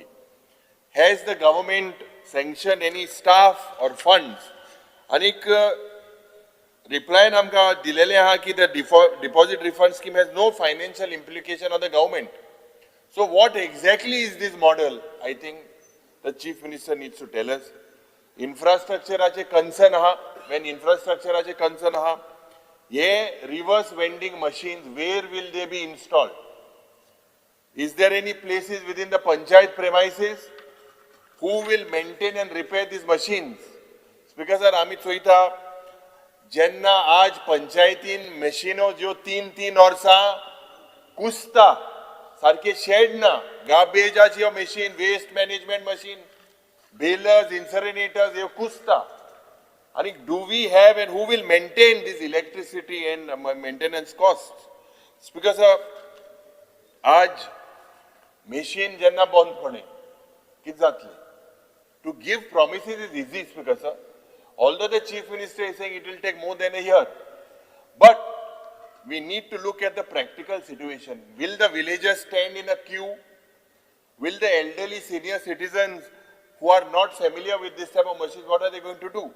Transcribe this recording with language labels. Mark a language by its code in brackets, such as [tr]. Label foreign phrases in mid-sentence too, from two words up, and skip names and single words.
[en] Has the government sanction any staff or funds? [kok] आनीक reply आमकां दिलेले आहा की [en] the deposit refund scheme has no financial implication on the government. So what exactly is this model? I think the Chief Minister needs to tell us. Infrastructure concern aha. When infrastructure concern aha, ye reverse vending machines, where will they be installed? Is there any places within the panchayat premises? Who will maintain and repair these machines? Speaker sir, [kok] आमी चोयता जेन्ना आज पंचायतीन मशीनो ज्यो 3-3 वर्सां कुसता सारखे शेड ना, गार्बेजाची ह्यो मशीन, [en] waste management machine, [kok] बेलर्स, इन्सिनरेटर्स ह्यो कुसता. [en] आनी do we have and who will maintain this electricity and maintenance cost? Speaker sir, [kok] आज मशीन जेन्ना बंद पडले कितें जातलें? [en] To give promises is easy, Speaker sir. Although the Chief Minister is saying it will take more than a year. But we need to look at the practical situation. Will the villagers stand in a queue? Will the elderly senior citizens who are not familiar with this type of machines, what are they going to do?